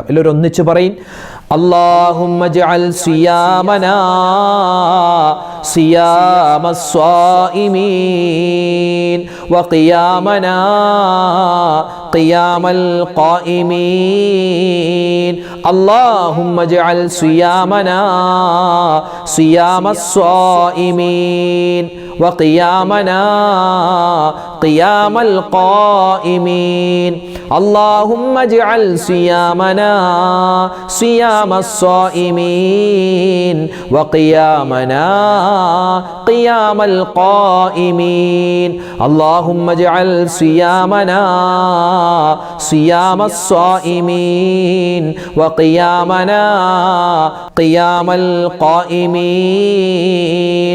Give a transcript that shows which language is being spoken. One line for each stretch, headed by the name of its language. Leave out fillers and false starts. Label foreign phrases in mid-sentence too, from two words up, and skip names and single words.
Malayalam: എല്ലാവരും ഒന്നിച്ച് പറയും,
Arabic: اللهم اجعل صيامنا صيام الصائمين وقيامنا قيام القائمين. اللهم اجعل صيامنا صيام الصائمين وقيامنا قيام القائمين. اللهم اجعل صيامنا صيام الصائمين وقيامنا قيام القائمين. اللهم اجعل صيامنا صيام الصائمين وقيامنا قيام القائمين.